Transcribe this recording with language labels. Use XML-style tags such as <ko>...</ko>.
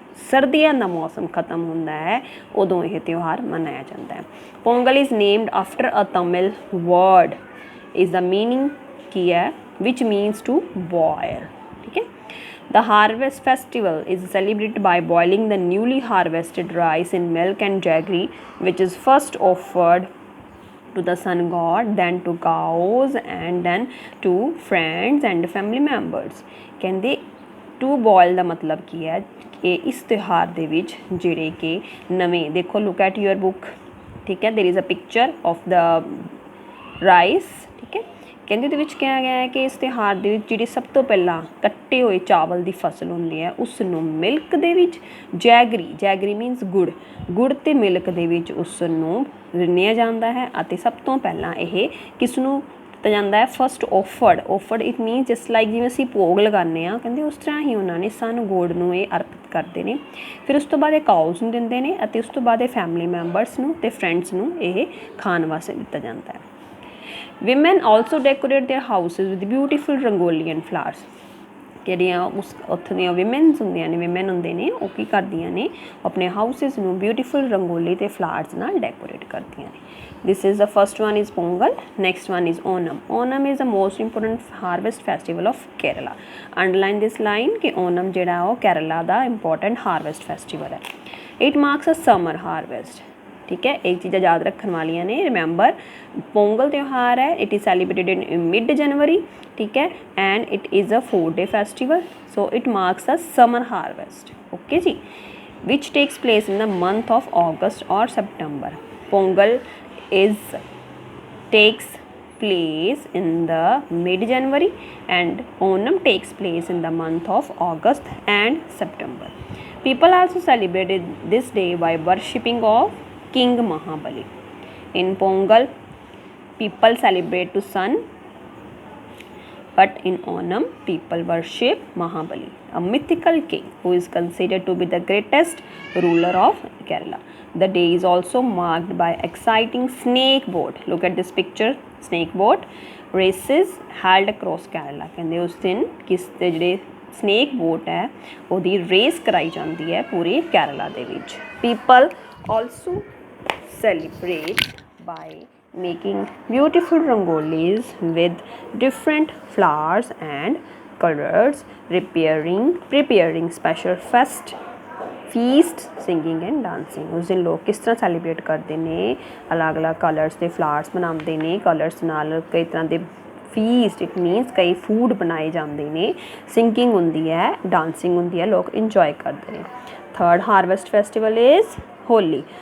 <pa>ਸਰਦੀਆਂ ਦਾ ਮੌਸਮ ਖਤਮ ਹੁੰਦਾ ਹੈ ਉਦੋਂ ਇਹ ਤਿਉਹਾਰ ਮਨਾਇਆ ਜਾਂਦਾ ਹੈ</pa> <en>Pongal is named after a Tamil word is ਦਾ meaning ਕੀ ਹੈ ਵਿਚ ਮੀਨਸ ਟੂ ਬੋਇਲ ਠੀਕ ਹੈ The harvest festival is celebrated by boiling the newly harvested rice in milk and jaggery, which is first offered to the sun god, then to cows, and then to friends and family members.</en> <pa>ਕਹਿੰਦੇ to boil ਦਾ ਮਤਲਬ ਕੀ ਹੈ ਕਿ ਇਸ ਤਿਉਹਾਰ ਦੇ ਵਿੱਚ ਜਿਹੜੇ ਕਿ ਨਵੇਂ ਦੇਖੋ</pa> <en>look at your book</en> <hi>ठीक है।</hi> <en>there is a picture of the rice,</en> <hi>ठीक है।</hi> <pa>ਕਹਿੰਦੇ ਇਹਦੇ ਵਿੱਚ ਕਿਹਾ ਗਿਆ ਹੈ ਕਿ ਇਸ ਤਿਉਹਾਰ ਦੇ ਵਿੱਚ ਜਿਹੜੀ ਸਭ ਤੋਂ ਪਹਿਲਾਂ ਕੱਟੇ ਹੋਏ ਚਾਵਲ ਦੀ ਫਸਲ ਹੁੰਦੀ ਹੈ ਉਸ ਨੂੰ ਮਿਲਕ ਦੇ ਵਿੱਚ ਜੈਗਰੀ ਮੀਨਸ ਗੁੜ ਅਤੇ ਮਿਲਕ ਦੇ ਵਿੱਚ ਉਸ ਨੂੰ ਰਿੰਨ੍ਹਿਆ ਜਾਂਦਾ ਹੈ ਅਤੇ ਸਭ ਤੋਂ ਪਹਿਲਾਂ ਇਹ ਕਿਸ ਨੂੰ ਦਿੱਤਾ ਜਾਂਦਾ ਹੈ, first ਔਫਰਡ it means just like ਜਿਵੇਂ ਅਸੀਂ ਭੋਗ ਲਗਾਉਂਦੇ ਹਾਂ, ਕਹਿੰਦੇ ਉਸ ਤਰ੍ਹਾਂ ਹੀ ਉਹਨਾਂ ਨੇ ਸਾਨੂੰ ਗੁੜ ਨੂੰ ਇਹ ਅਰਪਿਤ ਕਰਦੇ ਨੇ। ਫਿਰ ਉਸ ਤੋਂ ਬਾਅਦ ਇਹ ਕਾਊਜ਼ ਨੂੰ ਦਿੰਦੇ ਨੇ ਅਤੇ ਉਸ ਤੋਂ ਬਾਅਦ ਇਹ ਫੈਮਿਲੀ ਮੈਂਬਰਸ ਨੂੰ ਅਤੇ ਫਰੈਂਡਸ ਨੂੰ ਇਹ ਖਾਣ ਵਾਸਤੇ ਦਿੱਤਾ ਜਾਂਦਾ ਹੈ।</pa> <en>Women also decorate their houses with beautiful rangoli and flowers।</en> <pa>ਜਿਹੜੀਆਂ ਉਸ ਉੱਥੋਂ ਦੀਆਂ ਵਿਮਨਸ ਹੁੰਦੀਆਂ ਨੇ, ਵਿਮਨ ਹੁੰਦੇ ਨੇ, ਉਹ ਕੀ ਕਰਦੀਆਂ ਨੇ, ਆਪਣੇ ਹਾਊਸਿਸ ਨੂੰ ਬਿਊਟੀਫੁਲ ਰੰਗੋਲੀ ਅਤੇ ਫਲਾਵਰਸ ਨਾਲ ਡੈਕੋਰੇਟ ਕਰਦੀਆਂ ਨੇ।</pa> <en>this is the first one is Pongal, next one is Onam is the most important harvest festival of Kerala। underline this line</en> <pa>ਕਿ Onam ਜਿਹੜਾ ਉਹ ਕੇਰਲਾ ਦਾ important harvest festival ਹੈ।</pa> <en>it marks a summer harvest,</en> <hi>ठीक है। एक चीज़ें याद रखने वाली ने, रिमेंबर पोंगल त्यौहार है,</hi> <en>It is celebrated in mid January, ठीक है, and it is a 4-day festival, so it marks the summer harvest, okay जी, which takes place in the month of August और सितंबर। Pongal is takes place in the mid January and Onam takes place in the month of August and September। people also celebrated this day by worshipping of King Mahabali। in Pongal people celebrate to sun, but in Onam people worship Mahabali, a mythical king who is considered to be the greatest ruler of Kerala। the day is also marked by exciting snake boat, look at this picture, snake boat races held across Kerala।</en> <pa>ਕਹਿੰਦੇ ਉਸ ਦਿਨ ਕਿਸ ਦੇ ਜਿਹੜੇ snake boat ਹੈ ਉਹਦੀ race ਕਰਾਈ ਜਾਂਦੀ ਹੈ ਪੂਰੇ ਕੇਰਲਾ ਦੇ ਵਿੱਚ।</pa> <en>people also celebrate by making beautiful rangolis with different flowers and colors, preparing special feast, singing and dancing।</en> <hi>उस दिन लोग किस तरह सैलीब्रेट करते हैं, अलग अलग कलर्स के फ्लावर्स बनाते हैं, कलर्स नाल कई तरह के फीस्ट,</hi> <en>it means</en> <hi>कई फूड बनाए जाते हैं, सिंगिंग होंगी है, डांसिंग होंगी है, लोग इंजॉय करते हैं।</hi> <en>Third harvest festival is Holi।</en>